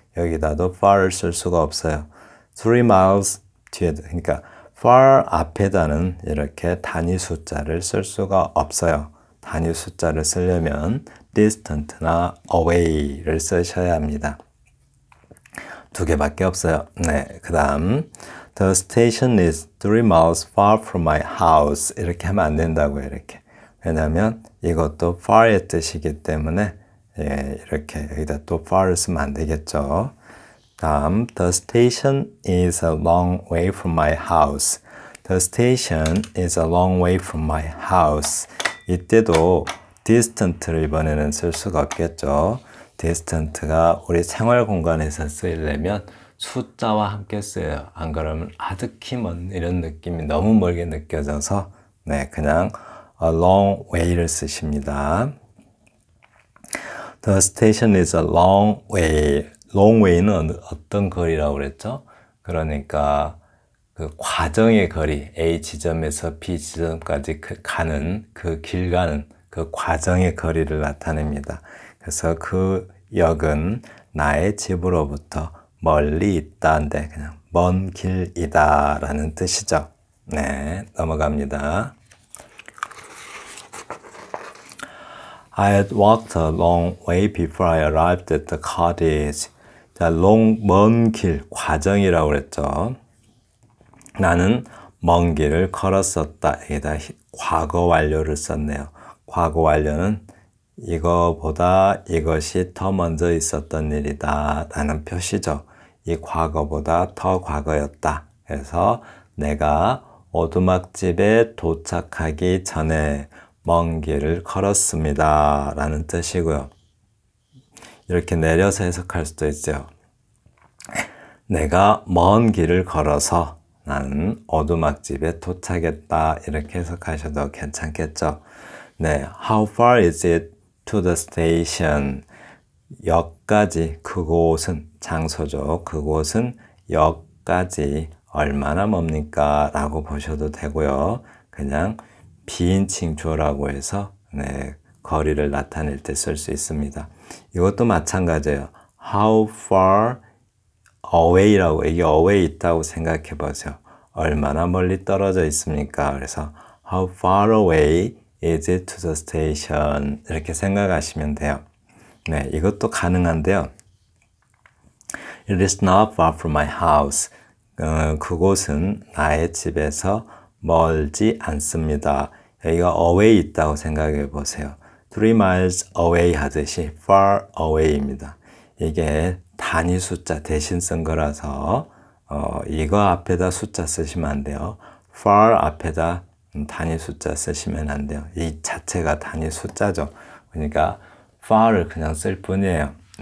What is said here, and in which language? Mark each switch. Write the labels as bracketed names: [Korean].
[Korean] 여기다도 far를 쓸 수가 없어요. [English] 3 miles [Korean] 뒤에, 그러니까 far 앞에다는 이렇게 단위 숫자를 쓸 수가 없어요. 단위 숫자를 쓰려면 distant나 away를 쓰셔야 합니다. 두 개밖에 없어요. 그 다음 [English] The station is 3 miles far from my house. [Korean] 이렇게 하면 안 된다고요. 이렇게. 왜냐하면 이것도 far의 뜻이기 때문에 이렇게 여기다 또 far를 쓰면 안 되겠죠. [English] 다음 The station is a long way from my house. The station is a long way from my house. [Korean] 이때도 distant를 이번에는 쓸 수가 없겠죠. distant가 우리 생활 공간에서 쓰이려면 숫자와 함께 쓰여요. 안 그러면 아득히 먼 이런 느낌이 너무 멀게 느껴져서 그냥 a long way를 쓰십니다. [English] The station is a long way. [Korean] long way는 어떤 거리라고 그랬죠? 그러니까 그 과정의 거리, A 지점에서 B 지점까지 가는 그 길 가는 그 과정의 거리를 나타냅니다. 그래서 그 역은 나의 집으로부터 멀리 있다인데 그냥 먼 길이다 라는 뜻이죠. 넘어갑니다. [English] I had walked a long way before I arrived at the cottage. [Korean] 자, 먼 길, 과정이라고 그랬죠. 나는 먼 길을 걸었었다. 여기다 과거 완료를 썼네요. 과거 완료는 이거보다 이것이 더 먼저 있었던 일이다 라는 표시죠. 이 과거보다 더 과거였다. 그래서 내가 오두막집에 도착하기 전에 먼 길을 걸었습니다 라는 뜻이고요. 이렇게 내려서 해석할 수도 있죠. 내가 먼 길을 걸어서 나는 오두막집에 도착했다 이렇게 해석하셔도 괜찮겠죠. [English] How far is it to the station? [Korean] 역까지, 그곳은 장소죠. 그곳은 역까지 얼마나 멉니까? 라고 보셔도 되고요. 그냥 비인칭 주어라고 해서 거리를 나타낼 때 쓸 수 있습니다. 이것도 마찬가지예요. [English] How far away [Korean] 라고, 이게 away 있다고 생각해 보세요. 얼마나 멀리 떨어져 있습니까? [English] 그래서 How far away is it to the station? [Korean] 이렇게 생각하시면 돼요. 이것도 가능한데요. [English] It is not far from my house. [Korean] 그곳은 나의 집에서 멀지 않습니다. 여기가 away 있다고 생각해 보세요. [English] 3 miles away [Korean] 하듯이 far away입니다. 이게 단위 숫자 대신 쓴 거라서 이거 앞에다 숫자 쓰시면 안 돼요. far 앞에다 단위 숫자 쓰시면 안 돼요. 이 자체가 단위 숫자죠. 그러니까 far를 그냥 쓸 뿐이에요.